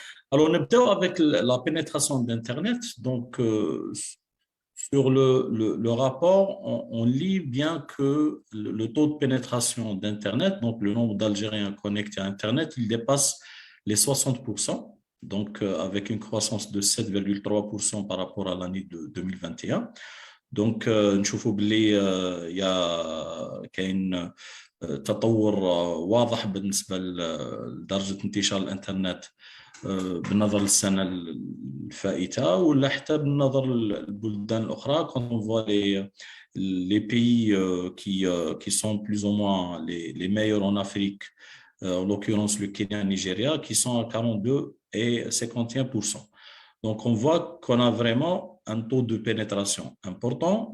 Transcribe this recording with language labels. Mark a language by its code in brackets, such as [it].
[fr] Alors, on est avec la pénétration d'Internet. Donc, sur le rapport, on lit bien que le taux de pénétration d'Internet, donc le nombre d'Algériens connectés à Internet, il dépasse les 60%. Donc avec une croissance de 7,3% par rapport à l'année de 2021. Donc, il y a [ar] تطور واضح بالنسبة لدرجة انتشار الإنترنت بالنظر للسنة الفائتة ولا حتى بالنظر للبلدان الأخرى. [fr] quand on voit les pays qui sont plus ou moins les meilleurs en Afrique, en l'occurrence le Kenya et le Nigeria, qui sont à 42 et 51%. Donc on voit qu'on a vraiment un taux de pénétration important.